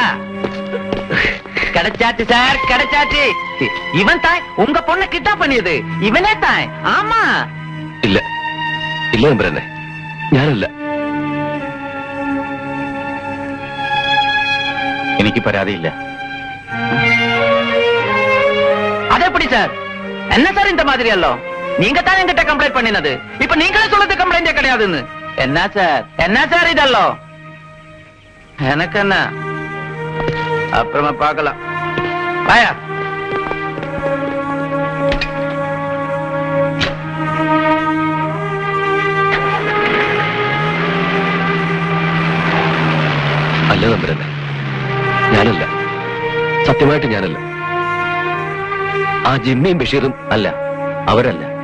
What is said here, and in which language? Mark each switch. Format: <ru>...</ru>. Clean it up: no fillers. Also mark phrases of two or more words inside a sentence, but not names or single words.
<ta>கிடைச்சாச்சு சார், கிடைச்சாச்சு. இவன் தான் உங்க பொண்ணை கிட்னாப் பண்ணியது. இவனே தான். ஆமா.</ta> <ml>ഇല്ല ഇല്ല തമ്പുരാനെ, ഞാനല്ല. എനിക്ക് പരാതിയില്ല.</ml> <ta>அது எப்படி சார்? என்ன சார் இந்த மாதிரி எல்லாம்? நீங்க தான் என்கிட்ட கம்ப்ளைண்ட் பண்ணினது. இப்ப நீங்களே சொல்றது கம்ப்ளைண்டே கிடையாதுன்னு. என்ன சார் இதெல்லாம்? எனக்கு என்ன, அப்புறமா பார்க்கலாம். பாயா.</ta> <ml>അല്ല നമ്പരല്ല, ഞാനല്ല, സത്യമായിട്ട് ഞാനല്ല. ആ ജിമ്മിയും ബഷീറും അല്ല, അവരല്ല.</ml>